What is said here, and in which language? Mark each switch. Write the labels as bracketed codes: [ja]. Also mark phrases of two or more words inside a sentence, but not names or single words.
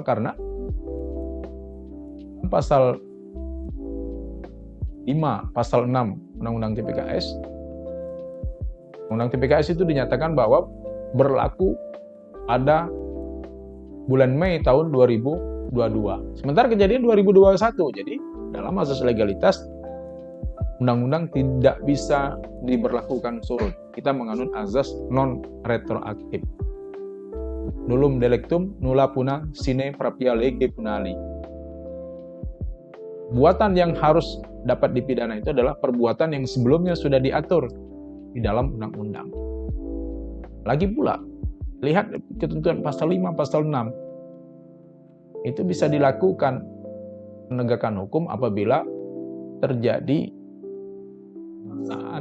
[id] Karena pasal 5, pasal 6 Undang-Undang TPKS, Undang TPKS itu dinyatakan bahwa berlaku pada bulan Mei tahun 2022. Sementara kejadian 2021, jadi dalam azas legalitas undang-undang tidak bisa diberlakukan surut. Kita menganut azas non retroaktif. [la] Nullum delictum nulla puna sine prapia lege punali. [id] Perbuatan yang harus dapat dipidana itu adalah perbuatan yang sebelumnya sudah diatur di dalam undang-undang. Lagi pula, lihat ketentuan pasal 5, pasal 6. Itu bisa dilakukan penegakan hukum apabila terjadi paksaan.